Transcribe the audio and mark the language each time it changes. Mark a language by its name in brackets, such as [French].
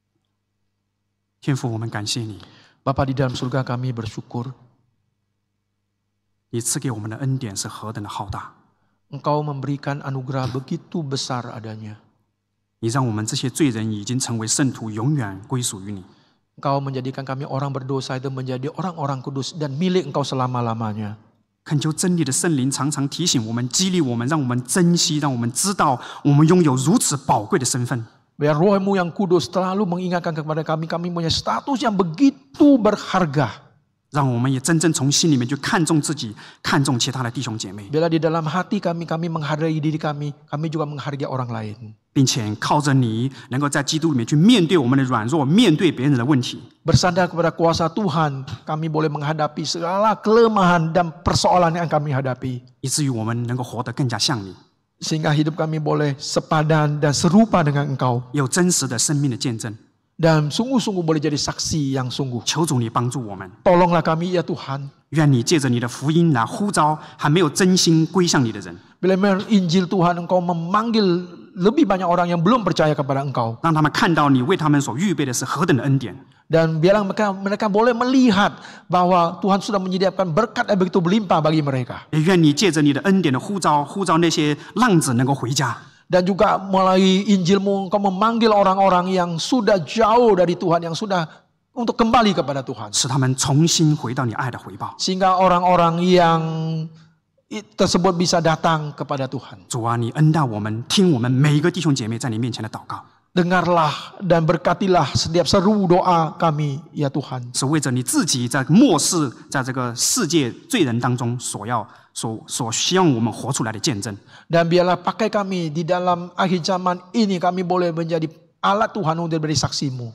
[Chinese] “天父，我们感谢你， [Indonesian] Bapa di dalam surga kami bersyukur [Chinese] 你赐给我们的恩典是何等的浩大， [Indonesian] Engkau memberikan anugerah begitu besar adanya. [Chinese] 你让我们这些罪人已经成为圣徒，永远归属于你。 [Indonesian] Engkau menjadikan kami orang berdosa itu menjadi orang-orang kudus dan milik Engkau selama-lamanya. [Chinese] 恳求真理的圣灵常常提醒我们、激励我们，让我们珍惜，让我们知道我们拥有如此宝贵的身份。 [Indonesian] Biar roh-Mu yang kudus selalu mengingatkan kepada kami, kami punya status yang begitu berharga. [Chinese] 让我们也真正从心里面去看重自己，看重其他的弟兄姐妹， [Indonesian] Bila di dalam hati kami menghargai diri kami juga menghargai orang lain. [Chinese] 并且靠着你，能够在基督里面去面对我们的软弱，面对别人的问题。 [Indonesian] Bersandar kepada kuasa Tuhan, kami boleh menghadapi segala kelemahan dan persoalan yang kami hadapi. [Chinese] 以至于我们能够活得更加像你， [Indonesian] Sehingga hidup kami boleh sepadan dan serupa dengan Engkau. [Chinese] 有真实的生命的见证。 [Indonesian] Dan sungguh-sungguh boleh jadi saksi yang sungguh. [Chinese] 求主你帮助我们， [Indonesian] Tolonglah kami ya Tuhan. [Chinese] 愿你借着你的福音来呼召还没有真心归向你的人， [Indonesian] Bila Injil Tuhan Engkau memanggil lebih banyak orang yang belum percaya kepada Engkau. [Chinese] 让他们看到你为他们所预备的是何等的恩典。 [Indonesian] Dan biarlah mereka boleh melihat bahwa Tuhan sudah menyediakan berkat yang begitu berlimpah bagi mereka. [Chinese] 也愿你借着你的恩典的呼召，呼召那些浪子能够回家。 [Indonesian] Dan juga melalui Injilmu Engkau memanggil orang-orang yang sudah jauh dari Tuhan, yang sudah untuk kembali kepada Tuhan. [Chinese] 使他们重新回到你爱的回报。 [Indonesian] Sehingga orang-orang yang tersebut bisa datang kepada Tuhan. [Chinese] 主啊，你恩待我们，听我们每一个弟兄姐妹在你面前的祷告， [Indonesian] Dengarlah dan berkatilah setiap seru doa kami ya Tuhan. [Chinese] 是为着你自己在末世，在这个世界罪人当中所希望我们活出来的见证。 [Indonesian] Dan biarlah pakai kami di dalam akhir zaman ini, kami boleh menjadi alat Tuhan untuk beri saksimu.